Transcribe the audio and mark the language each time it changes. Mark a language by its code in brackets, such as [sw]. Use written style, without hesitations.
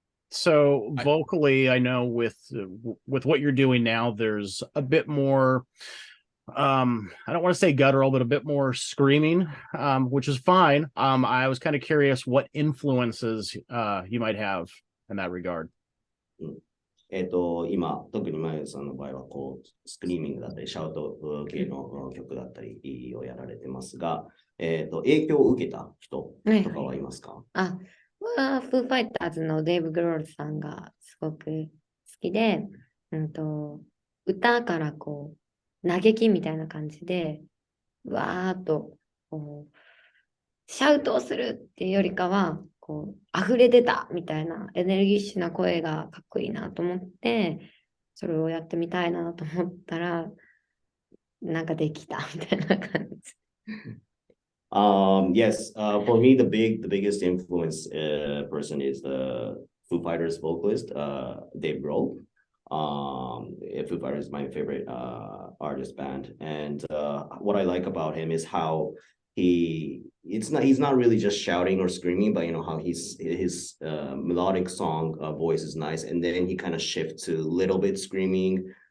[en] So vocally, I know with what you're doing now, there's a bit more, I don't want to say guttural, but a bit more screaming, which is fine. I was kind of curious what influences you might have in that regard. [ja] 今、特にまゆさんの場合は、こう、スクリーミングだったり、シャウト系の曲だったりをやられてますが、影響を受けた人とかはいますか？フーファイターズのデイブ・グロールさんがすごく好きで、歌からこう、嘆きみたいな感じで、わーっとこう、シャウトをするっていうよりかは、こう、溢れ出たみたいなエネルギッシュな声がかっこいいなと思って、それをやってみたいなと思ったら、なんかできたみたいな感じ。 [en] Yes, for me, the biggest influence person is the Foo Fighters vocalist, Dave Grohl. Foo Fighters is my favorite artist band, and what I like about him is how he's not really just shouting or screaming, but how his melodic song voice is nice, and then he kind of shifts to a little bit screaming.